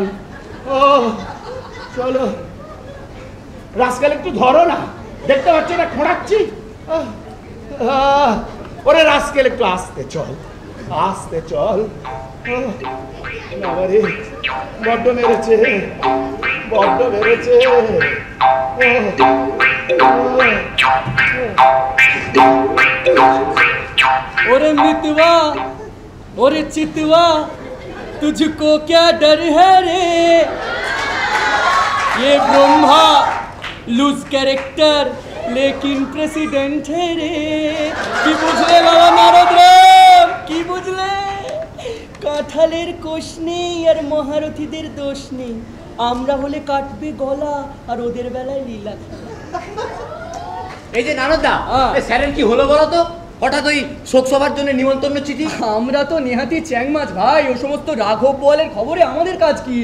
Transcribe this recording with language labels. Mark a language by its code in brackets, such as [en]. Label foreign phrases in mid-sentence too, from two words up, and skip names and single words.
[bn] ও চলো, রাস্কাল একটু ধরো না, দেখতে পাচ্ছ না খোঁড়াচ্ছি। ওরে রাস্কেল, একটু আস্তে চল, আস্তে চল। বাবারে বড্ড মেরেছে, বড্ড মেরেছে। [hi] ओरे मितवा, ओरे चितवा, तुझको क्या डर है रे? ये ब्रह्मा [en] loose character [hi] लेकिन प्रेसिडेंट है रे। [bn] কী বুঝলে বাবা নারদ রাম, কী বুঝলে? কাঁঠালের কোষ নেই আর মহারথীদের দোষ নেই, আমরা হলে কাটবে গলা আর ওদের বেলায় লীলা। এই যে নারদা, হ্যাঁ। স্যারের কি হলো বলো তো? হঠাৎ ওই শোকসভার জন্য নিমন্ত্রণ চিঠি। আমরা তো নেহাতি চ্যাংমাছ ভাই, ও সমস্ত রাঘব বোয়ালের খবরে আমাদের কাজ কি?